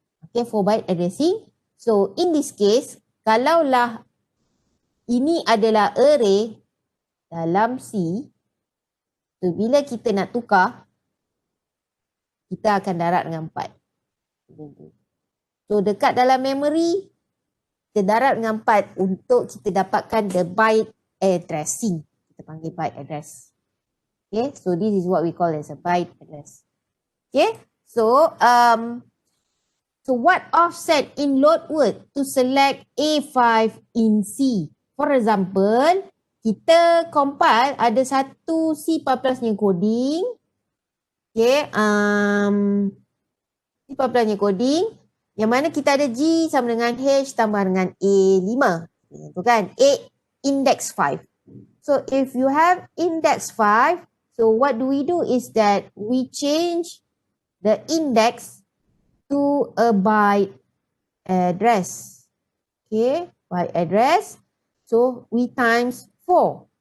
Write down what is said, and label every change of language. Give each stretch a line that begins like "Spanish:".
English: Okay, 4 byte addressing. So in this case,
Malay: kalaulah ini adalah array dalam C, so bila kita nak tukar, kita akan darab dengan 4. So dekat dalam memory, kita darab dengan 4 untuk kita dapatkan
English: the byte addressing.
Malay: Kita panggil byte address.
English: Okay, so this is what we call as a byte address. Okay, so what offset in load word to select A5 in C? For example,
Malay: kita compile ada satu C++ yang coding. Okay, C++ nya coding yang mana kita ada G sama dengan H tambah dengan A5. Itu kan, A index 5.
English: So if you have index 5, so what do we do is that we change the index to a byte address. Okay, byte address. So we times 4.